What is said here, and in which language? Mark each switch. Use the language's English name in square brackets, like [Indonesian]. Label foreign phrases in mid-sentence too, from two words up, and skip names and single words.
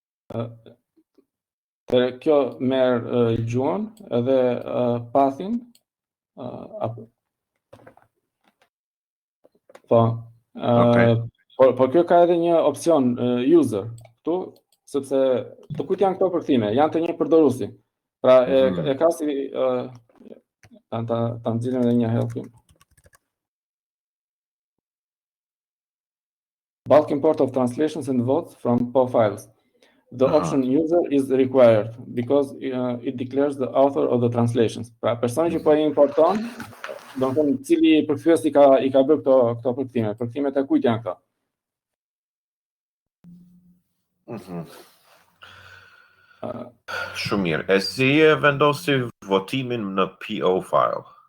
[Albanian] Kjo merr gjuhën edhe pathin po. Por kjo ka edhe një opsion user këtu, sepse të kujt janë këto përkthime, janë të një përdoruesi. Pra e ka si ta nxjerrim edhe një helpim. [English] Bulk import of translations and votes from PO files. The option user is required because it declares the author of the translations. [Albanian] Pra personi që po i importon, do të thonë cili përkthyes i ka bërë këto përkthime. Përkthimet e kujt janë këto? Shumë mirë. E si e vendosi votimin në PO file?